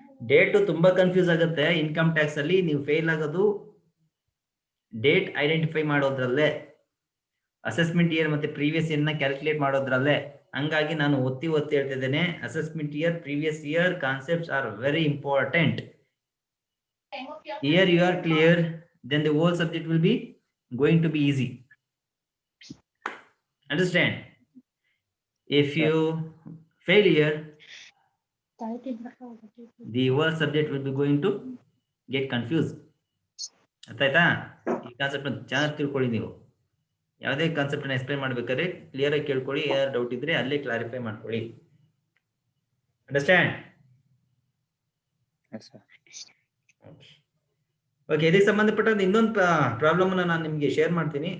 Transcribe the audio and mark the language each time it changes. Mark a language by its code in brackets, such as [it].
[kn] Date ತುಂಬಾ confuse ಆಗುತ್ತೆ income tax ಅಲ್ಲಿ. ನೀವು ಫೇಲ್ ಆಗೋದು ಡೇಟ್ ಐಡೆಂಟಿಫೈ ಮಾಡೋದ್ರಲ್ಲೇ, ಅಸೆಸ್ಮೆಂಟ್ ಇಯರ್ ಮತ್ತೆ ಪ್ರೀವಿಯಸ್ ಇಯರ್ ನ ಕ್ಯಾಲ್ಕುಲೇಟ್ ಮಾಡೋದ್ರಲ್ಲೇ. ಹಂಗಾಗಿ ನಾನು ಒತ್ತಿ ಹೇಳ್ತಿದ್ದೇನೆ, assessment year, previous year [en] Concepts are very important. Here you are clear, then the whole subject will be going to be easy. Understand? If you fail here, the whole subject will be going to get confused. [kn] ಅರ್ಥ ಆಯ್ತಾ? ಈ concept ಚೆನ್ನಾಗಿ ತಿಳ್ಕೊಳ್ಳಿ. ನೀವು ಯಾವುದೇ concept ಅನ್ನ explain ಮಾಡ್ಬೇಕಾದ್ರೆ clear ಆಗಿ ಕೇಳ್ಕೊಳ್ಳಿ. ಏನಾದ್ರು ಡೌಟ್ ಇದ್ರೆ ಅಲ್ಲೇ ಕ್ಲಾರಿಫೈ ಮಾಡ್ಕೊಳ್ಳಿ. ಅಂಡರ್ಸ್ಟ್ಯಾಂಡ್? ಓಕೆ, ಇದಕ್ಕೆ ಸಂಬಂಧಪಟ್ಟ ಇನ್ನೊಂದು ಪ್ರಾಬ್ಲಮ್ ಅನ್ನ ನಾನು ನಿಮ್ಗೆ ಶೇರ್ ಮಾಡ್ತೀನಿ.